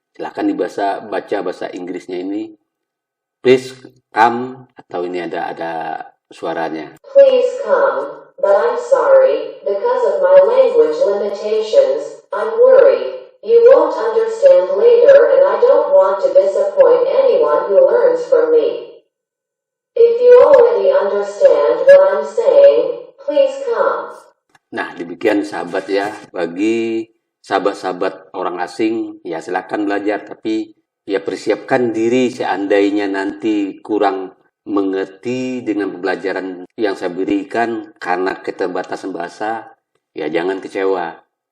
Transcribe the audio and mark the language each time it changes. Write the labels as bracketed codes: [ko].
[id] Silahkan baca bahasa Inggrisnya ini. [en] Please come, [id] atau ini ada suaranya. [en] Please come, but I'm sorry, because of my language limitations, I'm worried. You won't understand later, and I don't want to disappoint anyone who learns from me. If you already understand what I'm saying, please come. [id] Nah, demikian sahabat ya, bagi sahabat-sahabat orang asing, ya silakan belajar, tapi ya persiapkan diri seandainya nanti kurang mengerti dengan pembelajaran yang saya berikan karena keterbatasan bahasa, ya jangan kecewa.